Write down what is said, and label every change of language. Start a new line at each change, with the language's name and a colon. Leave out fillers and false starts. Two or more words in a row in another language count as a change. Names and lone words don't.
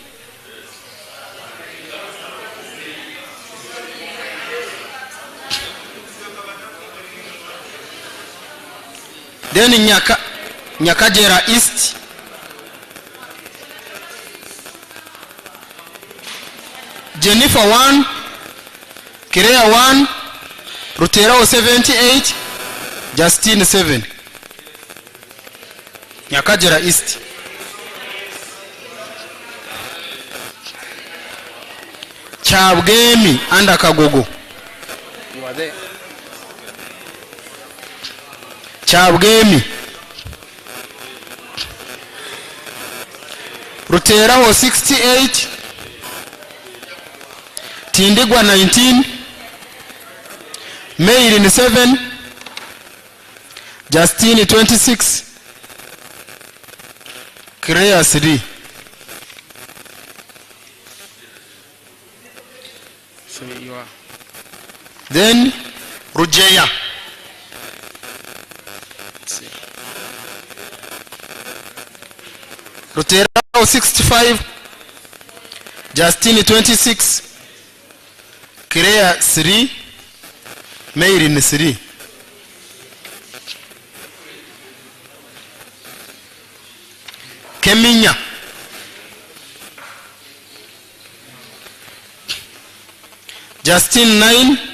English: Then Nyakagera East Jennifer 1 Kirea 1 Ruteraho 78 Justine 7. Nyakagera East. Chabgemi and Kagogo. You are there. Chabgemi. Ruteraho 68. Tindigwa 19. Mairin 7. Justine 26. Kirea 3. So you are. Then Rujeya. Ruterao 65. Justine 26. Kirea 3. Mairin 3. Keminya Justine 9.